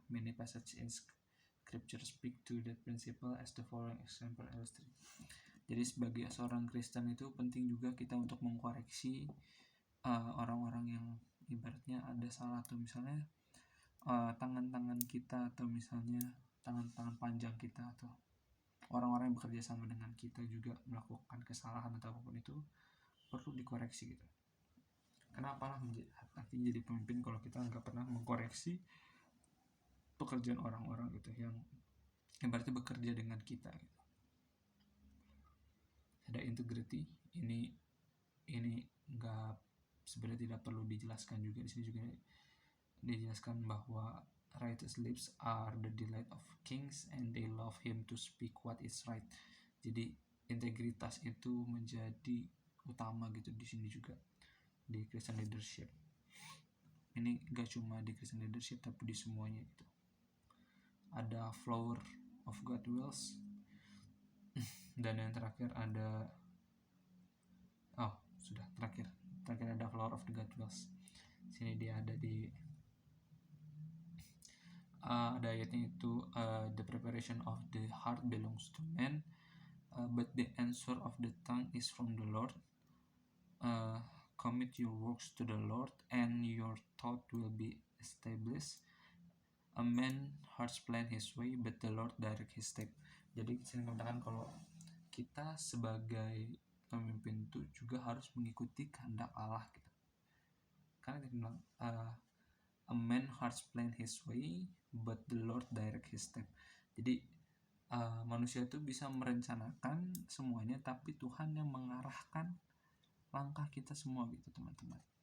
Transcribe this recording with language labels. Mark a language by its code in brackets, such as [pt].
[en] Many passages in scripture speak to that principle as the following example illustrate. [id] Jadi sebagai seorang Kristen itu penting juga kita untuk mengkoreksi orang-orang yang ibaratnya ada salah, atau misalnya tangan-tangan kita, atau misalnya tangan-tangan panjang kita, atau orang-orang yang bekerja sama dengan kita juga melakukan kesalahan atau apapun itu perlu dikoreksi gitu. Kenapa lah artinya jadi pemimpin kalau kita nggak pernah mengkoreksi pekerjaan orang-orang gitu yang berarti bekerja dengan kita gitu. Ada integrity, ini nggak sebenarnya tidak perlu dijelaskan juga. Di sini juga dijelaskan bahwa [en] righteous lips are the delight of kings and they love him to speak what is right. [id] Jadi integritas itu menjadi utama gitu di sini juga di Christian leadership. Ini gak cuma di Christian leadership tapi di semuanya gitu. Ada [en] flower of God wills [id] dan yang terakhir ada terakhir ada [en] flower of the God wills. [id] Sini dia ada di ada ayatnya itu [en] the preparation of the heart belongs to man, but the answer of the tongue is from the Lord. Commit your works to the Lord and your thought will be established. A man hearts plan his way but the Lord direct his step. [id] Jadi sini mengatakan kalau kita sebagai pemimpin itu juga harus mengikuti kehendak Allah gitu. Karena dia bilang [en] a man hearts plan his way but the Lord direct his step. [id] Jadi manusia itu bisa merencanakan semuanya tapi Tuhan yang mengarahkan langkah kita semua gitu teman-teman.